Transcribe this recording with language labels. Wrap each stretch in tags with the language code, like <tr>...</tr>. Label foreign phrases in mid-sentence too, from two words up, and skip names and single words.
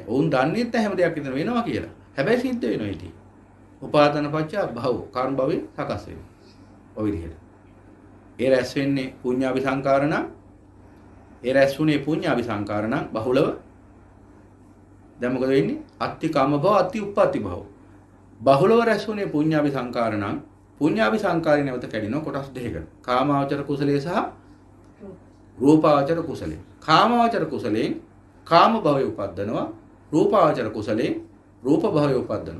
<si>ඔවුන් දන්නේත් නැහැ හැම දෙයක් විතර වෙනවා කියලා. හැබැයි සිද්ධ වෙනවා ඉතින්.</si> <pi>උපාදාන පත්‍ය භව,</pi> <si>කර්ම භවෙ සකස් වෙනවා. ඔය විදිහට. ඒ රැස් වෙන්නේ පුඤ්ඤාභි සංකාර නම්, ඒ රැස්ුනේ පුඤ්ඤාභි සංකාර නම් බහුලව. දැන් මොකද වෙන්නේ?</si> <pi>අත්ති කාම භව, අත්ති උප්පත්ති භව.</pi> <si>බහුලව රැස්ුනේ පුඤ්ඤාභි සංකාර නම් පුඤ්ඤාභි සංකාරය නැවත කැඩෙනවා කොටස් දෙකකට. කාමාවචර කුසලයේ සහ රූපාවචර කුසලයේ. කාමාවචර කුසලයෙන් කාම භවය උපද්දනවා. රූපාවචර කුසලයෙන් රූප භවය උපද්දනවා.</si>